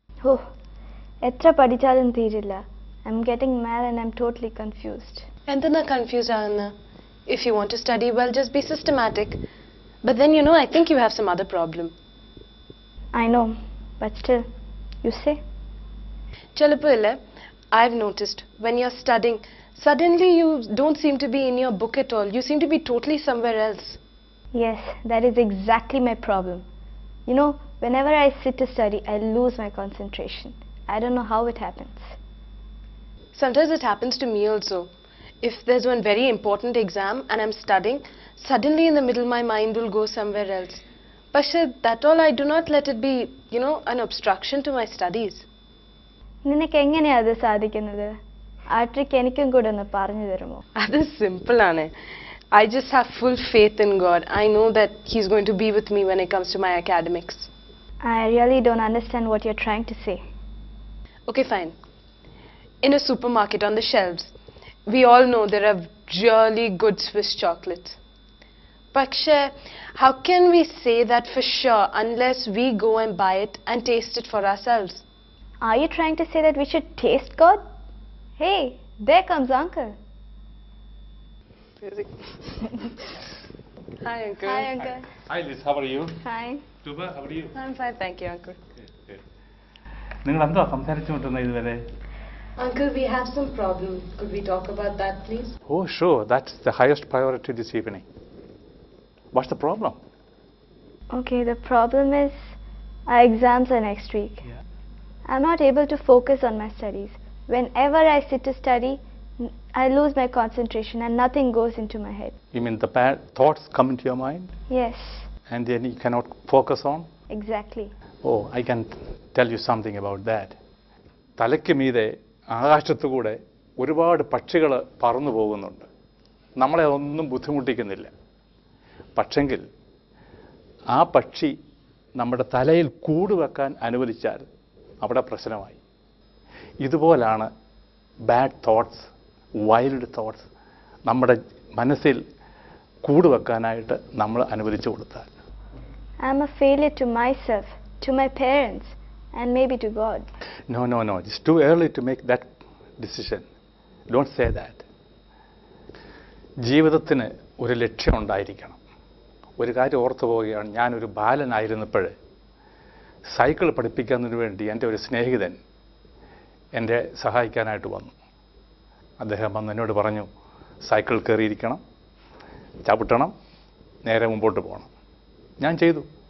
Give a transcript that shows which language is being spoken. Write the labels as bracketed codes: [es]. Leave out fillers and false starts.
[ml] Oh, എത്ര പഠിച്ചാലും തീരില്ല. [en] I'm getting mad and I'm totally confused. [ml] എന്തിനാ confused ആകുന്ന? [en] If you want to study well, just be systematic. But then I think you have some other problem. I know, but still, you say? [ml] ചിലപ്പോൾ ഇല്ലേ, [en] I've noticed when you're studying, suddenly you don't seem to be in your book at all. You seem to be totally somewhere else. Yes, that is exactly my problem. Whenever I sit to study, I lose my concentration. I don't know how it happens. Sometimes it happens to me also. If there's one very important exam and I'm studying, suddenly in the middle my mind will go somewhere else. But that all, I do not let it be, an obstruction to my studies. [ml] നിനക്ക് എങ്ങനെയാ അത് സാധിക്കുന്നത്? ആ trick എനിക്കും കൂടെ ഒന്ന് പറഞ്ഞു തരുമോ? അത് simple ആണ്. [en] I just have full faith in God. I know that He's going to be with me when it comes to my academics. I really don't understand what you're trying to say. Okay, fine. In a supermarket on the shelves, we all know there are really good Swiss chocolates. Paksha, how can we say that for sure unless we go and buy it and taste it for ourselves? Are you trying to say that we should taste God? Hey, there comes Uncle. Hi, Uncle. Hi, Uncle. Hi Liz, how are you? Fine. Tuba, how are you? I'm fine, thank you, Uncle. [ml] നിങ്ങൾ എന്താ സംസാരിച്ചുകൊണ്ടിരുന്നത് ഇതുവരെ? [en] Uncle, we have some problem. Could we talk about that, please? Oh, sure. That's the highest priority this evening. What's the problem? Okay, the problem is our exams are next week. Yeah. I'm not able to focus on my studies. Whenever I sit to study, I lose my concentration and nothing goes into my head. You mean the bad thoughts come into your mind Yes, and then you cannot focus on? exactly. Oh, I can tell you something about that. [ml] തലയ്ക്ക് മീതെ ആകാശത്തുകൂടെ ഒരുപാട് പക്ഷികൾ പറന്നു പോകുന്നുണ്ട്. നമ്മളെ ഒന്നും ബുദ്ധിമുട്ടിക്കുന്നില്ല. പക്ഷെങ്കിൽ ആ പക്ഷി നമ്മുടെ തലയിൽ കൂട് വെക്കാൻ അനുവദിച്ചാൽ അവിടെ പ്രശ്നമായി. ഇതുപോലാണ് ബാഡ് തോട്ട്സ്, വൈൽഡ് തോട്ട്സ് നമ്മുടെ മനസ്സിൽ കൂട് വെക്കാനായിട്ട് നമ്മൾ അനുവദിച്ചു കൊടുത്താൽ. [en] I'm a failure to myself, to my parents, and maybe to God. No. It's too early to make that decision. Don't say that. [ml] ജീവിതത്തിന് ഒരു ലക്ഷ്യം ഉണ്ടായിരിക്കണം. ഒരു കാര്യം ഓർത്തു പോവുകയാണ്, ഞാനൊരു ബാലനായിരുന്നപ്പോൾ സൈക്കിൾ പഠിപ്പിക്കുന്നതിന് വേണ്ടി എൻ്റെ ഒരു സ്നേഹിതൻ എന്നെ സഹായിക്കാനായിട്ട് വന്നു. അദ്ദേഹം വന്ന് എന്നോട് പറഞ്ഞു, സൈക്കിൾ കയറിയിരിക്കണം, ചവിട്ടണം, നേരെ മുമ്പോട്ട് പോകണം. ഞാൻ ചെയ്തു.